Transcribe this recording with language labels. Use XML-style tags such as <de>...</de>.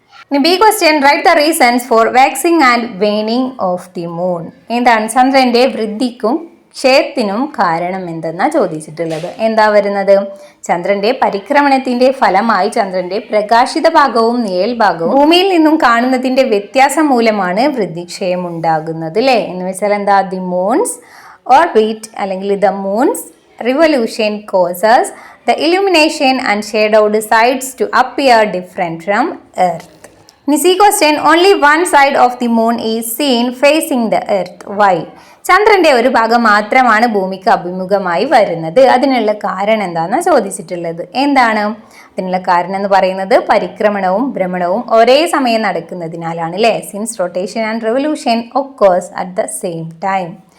<en>ഇനി B question, right the reasons for waxing and waning of the moon. എന്താണ്?</en> <ml>ചന്ദ്രന്റെ വൃദ്ധിക്കും ക്ഷയത്തിനും കാരണം എന്തെന്നാണ് ചോദിച്ചിട്ടുള്ളത്. എന്താ വരുന്നത്? ചന്ദ്രന്റെ പരിക്രമണത്തിന്റെ ഫലമായി ചന്ദ്രന്റെ പ്രകാശിത ഭാഗവും നിഴൽ ഭാഗവും ഭൂമിയിൽ നിന്നും കാണുന്നതിന്റെ വ്യത്യാസം മൂലമാണ് വൃദ്ധിക്ഷയം ഉണ്ടാകുന്നത് അല്ലേ. എന്ന് വെച്ചാൽ എന്താ?</ml> <en>The moon's orbit അല്ലെങ്കിൽ the moon's revolution causes the illumination and shadowed sides to appear different from earth. See question, only one side of the moon is seen facing the earth. Why?</en> <ml>ചന്ദ്രന്റെ ഒരു ഭാഗം മാത്രമാണ് ഭൂമിക്ക് അഭിമുഖമായി വരുന്നത്. അതിനുള്ള കാരണം എന്താണെന്ന് ചോദിച്ചിട്ടുള്ളത്. എന്താണ് അതിനുള്ള കാരണം എന്ന് പറയുന്നത്? പരിക്രമണവും ഭ്രമണവും ഒരേ സമയം നടക്കുന്നതിനാലാണ് അല്ലേ.</ml> <en>Since rotation and revolution occurs at the same time.</en>